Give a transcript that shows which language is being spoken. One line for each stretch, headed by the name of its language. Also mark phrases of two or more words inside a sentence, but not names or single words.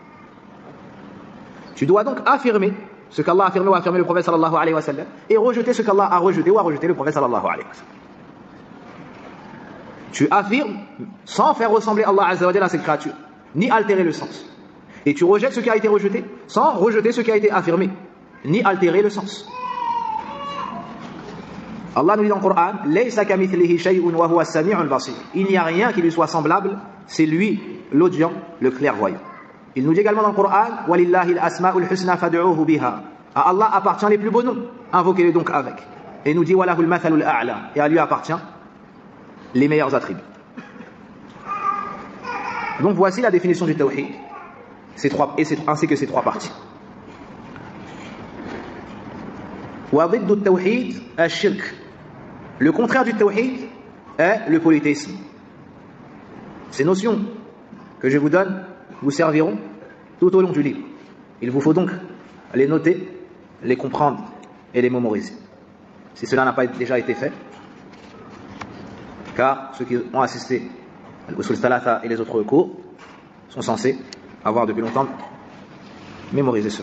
French: Tu dois donc affirmer ce qu'Allah a affirmé ou a affirmé le prophète
Arabic: صلى الله عليه وسلم
French: et rejeter ce qu'Allah a rejeté ou a rejeté le prophète
Arabic: صلى الله عليه وسلم.
French: Tu affirmes sans faire ressembler
Arabic: الله عز وجل
French: à cette créature, ni altérer le sens. Et tu rejettes ce qui a été rejeté sans rejeter ce qui a été affirmé, ni altérer le sens. Allah nous dit dans le Coran,
Arabic: ليس كمثله شيء وهو السميع البصير.
French: Il n'y a rien qui lui soit semblable, c'est lui l'audient, le clairvoyant. Il nous dit également dans le Coran,
Arabic: ولله الأسماء الحسنى فادعوه بها.
French: À Allah appartient les plus beaux noms, invoquez-les donc avec. Et il nous dit
Arabic: وله المثل الأعلى.
French: Et à lui appartient les meilleurs attributs. Donc voici la définition du tawhid, ainsi que ces trois parties.
Arabic: Wa ضد التوحيد الشرك.
French: Le contraire du tawhid est le polythéisme. Ces notions que je vous donne vous serviront tout au long du livre. Il vous faut donc les noter, les comprendre et les mémoriser. Si cela n'a pas déjà été fait, car ceux qui ont assisté à l'Usul Thalatha et les autres cours sont censés avoir depuis longtemps mémorisé cela.